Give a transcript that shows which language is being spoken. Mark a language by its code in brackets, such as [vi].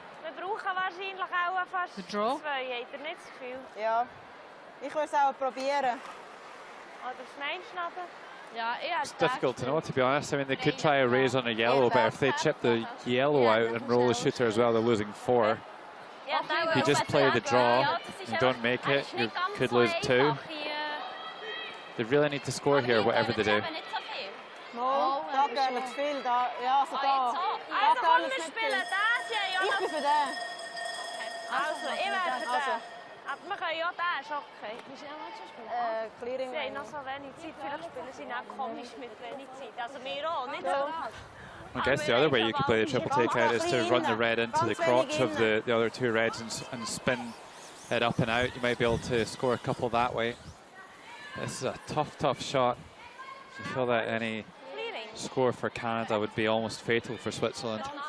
[de] We brauchen wahrscheinlich auch fast [en] The draw? [de] 2, habt ihr nicht das Gefühl? Ja, ich würde es auch probieren. Oder was meinst du, Nadja? Ja, ich [en] It's difficult to know, to be honest. I mean, they could try a raise on a yellow, but if they chip the yellow out and roll the shooter as well, they're losing 4. If you just play the draw and don't make it, you could lose 2. They really need to score here, whatever they do. [de] Oh, da geht zu viel. Da, ja, so da. Also komm, wir spielen das ja. Ich bin für den. Also, ich wäre für den. Aber wir können ja den, ist okay. Wie schnell willst du spielen? Clearing. Sie haben noch so wenig Zeit, vielleicht spielen sie auch komisch mit wenig Zeit. Also wir auch, nicht so. [en] I guess the other way you could play the triple takeout is to run the red into the crotch of the other two reds and spin it up and out. You might be able to score a couple that way. This is a tough shot. I feel that any score for Canada would be almost fatal for Switzerland.